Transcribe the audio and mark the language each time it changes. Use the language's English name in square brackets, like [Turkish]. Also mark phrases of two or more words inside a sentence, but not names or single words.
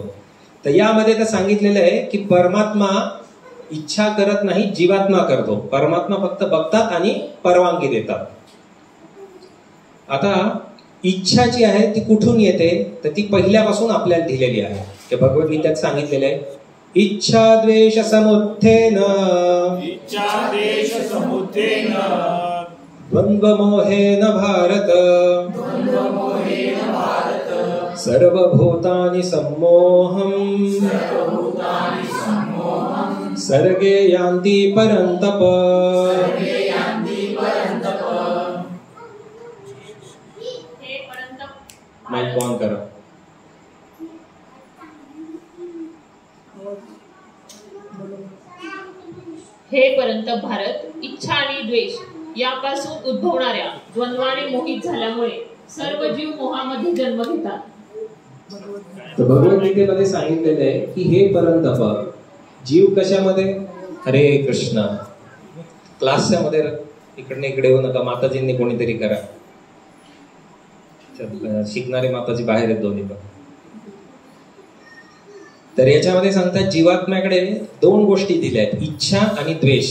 [Marathi] तर यामध्ये तर सांगितलेलं आहे की परमात्मा इच्छा करत नाही, जीवात्मा करतो. परमात्मा फक्त बघतात आणि परवानगी देतात. आता इच्छा जी आहे ती कुठून येते? तर ती पहिल्यापासून आपल्याला दिलेली आहे. ते भगवद्गीतेत सांगितलेलं आहे, [Sanskrit] इच्छा द्वेष समुत्थेन द्वंद्व मोहेन भारत सर्वभूतानि सम्मोहम् सर्गे यान्ति परन्तप. [Marathi] माइक ऑन करा. हे परंतप भारत, इच्छा आणि द्वेष यापासून उद्भवणाऱ्या द्वंद्वाने मोहित झाल्यामुळे सर्व जीव मोहामध्ये जन्म घेतात. तर भगवद्गीतेमध्ये सांगितलेलं आहे की हे परंतप, जीव कशामध्ये? हरे कृष्ण. क्लासच्या मध्ये इकडे इकडे येऊ नका, माताजींनी कोणीतरी करा. शिकणारे माताजी बाहेर आहेत दोन्ही पण. तर याच्यामध्ये सांगतात जीवात्म्याकडे 2 गोष्टी दिल्या आहेत, इच्छा आणि द्वेष.